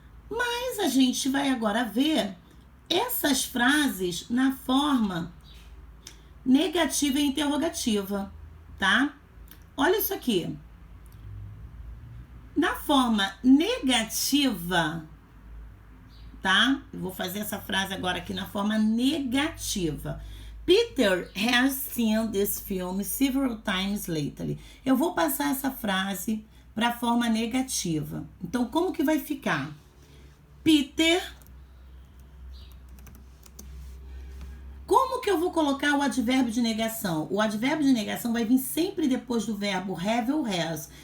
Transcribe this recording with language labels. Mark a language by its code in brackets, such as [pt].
[pt] Mas a gente vai agora ver essas frases na forma negativa e interrogativa, tá? Olha isso aqui. Na forma negativa, tá? Eu vou fazer essa frase agora aqui na forma negativa. [en] Peter has seen this film several times lately. [pt] Eu vou passar essa frase para a forma negativa. Então, como que vai ficar? Peter. Como que eu vou colocar o advérbio de negação? O advérbio de negação vai vir sempre depois do verbo have ou has.